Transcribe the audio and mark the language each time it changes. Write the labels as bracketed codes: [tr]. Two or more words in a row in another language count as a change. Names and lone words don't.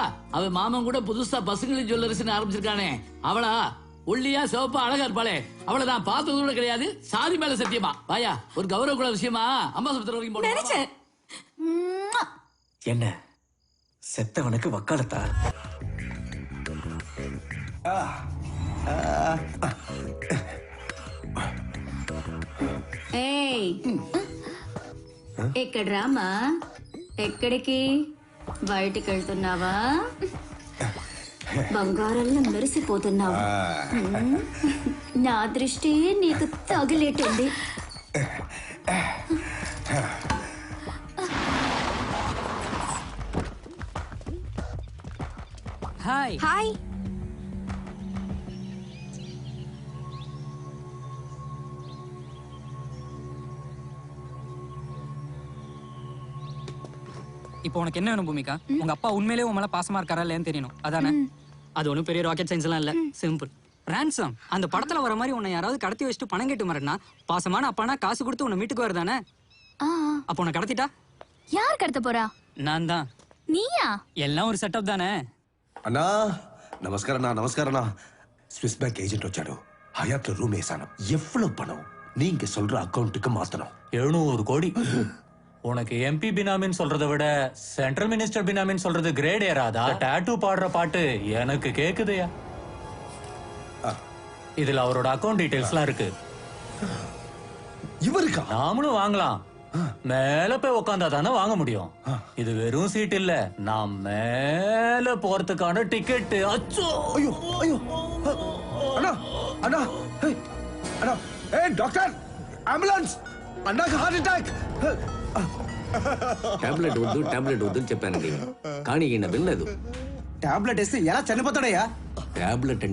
[ta] அவ மாமன் கூட புதுசா பசுங்களின் ஜுவல்லரிஸ்னு ஆரம்பிச்சிருக்கானே அவளா? ஒல்லியா சிவப்பா அழகா இருப்பாளே அவளை நான் பார்த்தது கூட கிடையாது. சாதி மேல சத்தியமா. வாயா, ஒரு கௌரவ கூட விஷயமா அம்பாசமுத்திரம் வரைக்கும் போட நினைச்சேன். என்ன செத்தவனுக்கு வக்காலத்தா? [te] ఏయ్ ఇక్కడ రామా. ఎక్కడికి? బయటికి వెళ్తున్నావా? బంగారంలో మెరిసిపోతున్నావు. నా దృష్టి నీకు తగిలేటుంది. హాయ్ [ta] ஹாய். இப்போ உனக்கு என்ன வேணும் பூமிகா? உங்க அப்பா உண்மையிலேயே உன் மேல பாசமா இருக்காரா இல்லையான்னு தெரியணும், அதானே? அது ஒன்றும் பெரிய [en] rocket science [ta] எல்லாம் இல்ல, சிம்பிள். ரான்சம் அந்த படத்துல வர மாதிரி உன்னை யாராவது கடத்தி வச்சுட்டு பணம் கேட்டு மறனா பாசமான அப்பானா காசு கொடுத்து உன்னை மீட்டுக்கு வருதானே? அப்போ உன்னை கடத்திட்டா யார் கடத்த போறா? நான் தான். நீயா? எல்லாம் ஒரு செட்டப் தானே. [te] అన్నా నమస్కారన్నా [en] Swiss bank agent [te] వచ్చాడు. హయాత్ లో రూమ్ వేసాను. [ta] எவ்வளவோ பணம் நீங்க சொல்ற அக்கவுண்ட்டுக்கு மாத்தணும். 700 கோடி. உனக்கு எம்பி பினாமின்னு சொல்றதை விட [en] central minister [ta] பினாமின்னு சொல்றது கிரேட் ஏறாதா? டாட்டூ பாடுற பாட்டு எனக்கு கேக்குதையா? இதுல அவரோட [en] account details [ta] இருக்கு. இவருக்கா? நாமளும் வாங்கலாம். மேல போய் உட்காந்தா தானே வாங்க முடியும். இது வெறும் சீட் இல்ல, நான் மேல போறதுக்கான டிக்கெட். அச்சோ, ஐயோ ஐயோ, அண்ணா அண்ணா அண்ணா, ஏய் டாக்டர், [te] అంబులెన్స్, అన్నకు [en] heart attack. [te] టాబ్లెట్ వద్దు చెప్పానండి, కానీ ఈయన వినలేదు. టాబ్లెట్ వేస్తే ఎలా చనిపోతాడయ్యా? టాబ్లెట్ అంటే